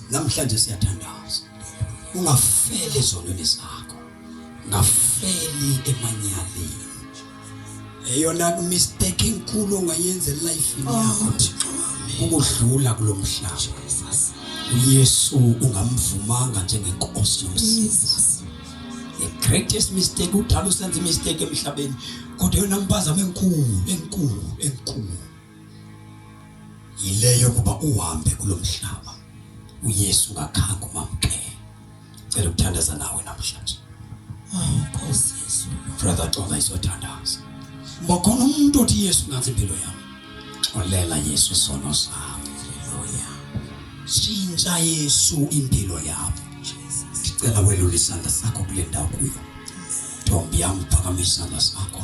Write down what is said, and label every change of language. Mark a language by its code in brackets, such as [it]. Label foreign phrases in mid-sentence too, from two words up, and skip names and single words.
[zu] Namhlanje siyathandaza. Ungafeli ezonweni zakho. Ungafeli emanyaleni. [xh] Eyona mistake enkulu ongayenza life yakho ukudlula kulomhlaba. [zu] uYesu ungamvumanga njengenkosi yomsizi. [en] The greatest mistake udala usenze mistake emhlabeni, kodwa yona impazamo enkulu yileyo kuba uhambe kulomhlaba uYesu ngakhange umamkele. [xh] Cela ukuthandaza nawe namhlanje. Nkosi Yesu. [zu] Brother Tola izothandaza. Ngokhona umuntu othi Yesu ngathi impilo yami. Xolela Yesu isono sami. Haleluya. Shintsha Yesu impilo yami. Ngicela welule isandla sakho kule ndawo kuyo. Ntombi yami phakamisa isandla sakho.